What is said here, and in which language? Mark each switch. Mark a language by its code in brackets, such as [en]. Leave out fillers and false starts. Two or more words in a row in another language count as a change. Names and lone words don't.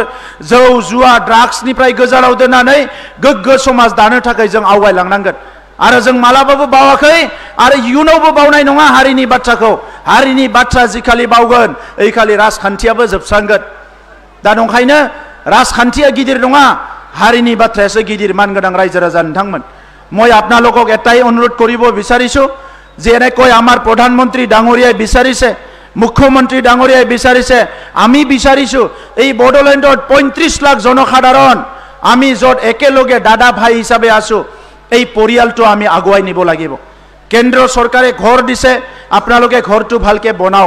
[brx] जौ जुवा ड्राग्सनिफ्राय गोजानाव दोननानै गोग्गो समाज दानो थाखाय जों आवगायलांनांगोन आरो जों मालाबाबो बावाखै आरो इयुनावबो बावनाय नङा हारिनि बाथ्राखौ हारिनि बाथ्रा जिखालि बावगोन ओइखालि राजखान्थियाबो जोबस्रांगोन दा नंखायनो राजखान्थिया गिदिर नङा हारिनि बाथ्रायासो गिदिर मानगोनां रायजो राजा नोंथांमोन [as] মই আপোনালোকক এটাই অনুৰোধ কৰিব বিচাৰিছো যেনেকৈ আমাৰ প্ৰধানমন্ত্ৰী ডাঙৰীয়াই বিচাৰিছে মুখ্যমন্ত্ৰী ডাঙৰীয়াই বিচাৰিছে আমি বিচাৰিছো এই বড়োলেণ্ডত 35 লাখ জনসাধাৰণ আমি যত একেলগে দাদা ভাই হিচাপে আছো এই পৰিয়ালটো আমি আগুৱাই নিব লাগিব কেন্দ্ৰ চৰকাৰে ঘৰ দিছে আপোনালোকে ঘৰটো ভালকে বনাওক